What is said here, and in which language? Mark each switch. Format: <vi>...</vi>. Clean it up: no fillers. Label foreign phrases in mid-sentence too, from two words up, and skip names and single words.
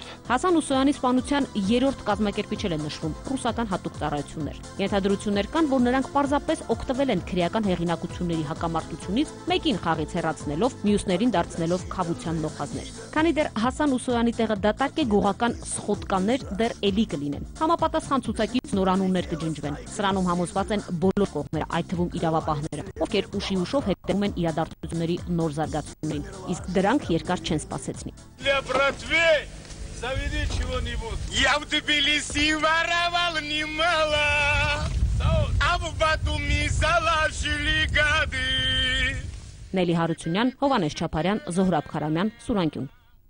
<hy>Հասան Ուսոյանի սպանության երրորդ կազմակերպիչ էլ է նշվում ռուսական հատուկ ծառայություններ։ Ենթադրություններ կան, որ նրանք պարզապես օգտվել են քրեական հեղինակությունների հակամարտությունից, մեկին խաղից հեռացնելով, մյուսներին դարձնելով քավության նոխազներ։ Քանի դեռ Հասան Ուսոյանի տեղը դատարկ է, գողական սխոտկաներ դեռ էլի կլինեն։ Համապատասխան ցուցակից նորանուններ կջնջվեն։ Սրանում համոզված են բոլոր կողմերը, այդ թվում իրավապահները, ովքեր ուշի ուշով հետևում են իրադարձությունների նոր զարգացումներին, իսկ դրանք երկար չեն սպասեցնի։</hy> <ru>Заведи чего-нибудь. Я в Тбилиси воровал немало, а в Батуми залажили гады.</ru> <hy>Նելի Հարությունյան, Հովանես Չապարյան, Զոհրաբ Խարամյան, Սուրանկյուն։</hy>